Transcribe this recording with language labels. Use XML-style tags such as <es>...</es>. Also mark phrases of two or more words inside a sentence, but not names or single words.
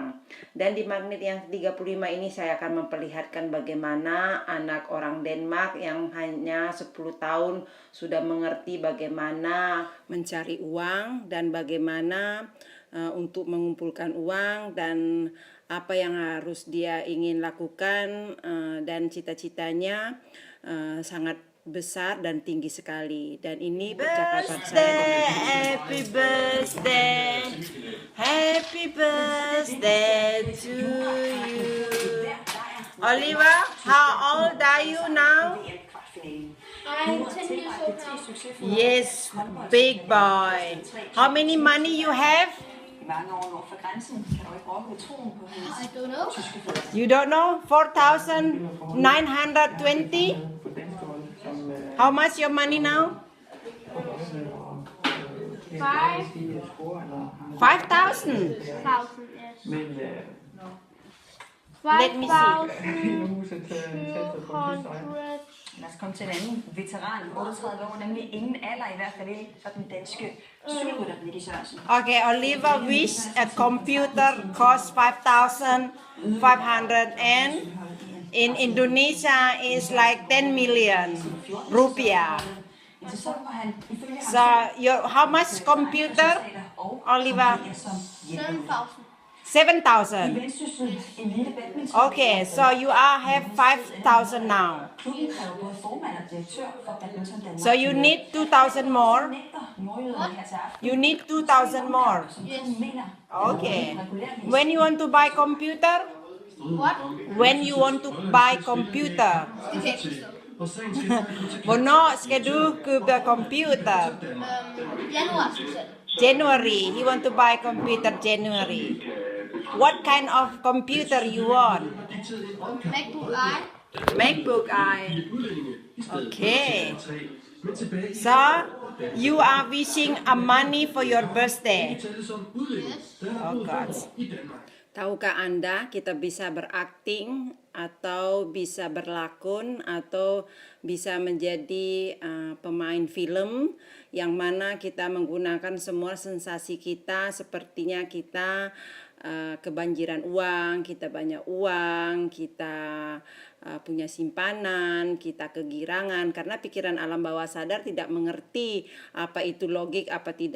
<id>Dan di magnet yang ke-35 ini saya akan memperlihatkan bagaimana anak orang Denmark yang hanya 10 tahun sudah mengerti bagaimana mencari uang dan bagaimana untuk mengumpulkan uang dan apa yang harus dia ingin lakukan, dan cita-citanya sangat besar dan tinggi sekali. Dan ini percakapan saya dengan</id> <en>Happy birthday, happy birthday to you. Oliver, how old are you now? I'm 10 years old now. Yes, big boy. How many money you have?</en> <da>Mange år nord for grænsen kan du ikke rokke ved troen på hendes</da> <en>I don't know.</en> <da>tyske fædre.</da> <en>You don't know? 4,920? How much your money now? 5,000. 5,000, yes. Let me see. 5,200.</en> <da>Lad os komme til en anden veteran, 38 år, nemlig ingen alder i hvert fald ikke for den danske cykelrytter, Nicky Sørensen.</da> <en>Okay, Oliver wish a computer cost 5,500 and in Indonesia is like 10 million rupiah.</en> <da>En sæson, hvor han ifølge ham</da> <en>So how much computer, Oliver? 7,000. 7,000.</en> <da>Vendsyssel elite badminton.</da> <en>Okay, so you have 5,000 now.</en> <da>Klubben er jo både formand og direktør for Badminton Danmark.</da> <en>So you need 2,000 more.</en> <da>Nægter nordjyderne her til aften.</da> <en>You need 2,000 more.</en> <da>Som klubben mener,</da> <en>Okay. When you want to buy computer? What? When you want to buy computer?</en> <da>Det kan jeg ikke forstå. Hvornår skal du købe computer? Januar specielt.</da> <en>January. He want to buy computer January. What kind of computer you want? MacBook Air. MacBook Air. Okay. So you are wishing a money for your birthday. Yes. Oh God.</en> <id>Tahukah Anda kita bisa berakting atau bisa berlakon atau bisa menjadi pemain film yang mana kita menggunakan semua sensasi kita, sepertinya kita kebanjiran uang, kita banyak uang, kita punya simpanan, kita kegirangan, karena pikiran alam bawah sadar tidak mengerti apa itu logik, apa tidak.</id>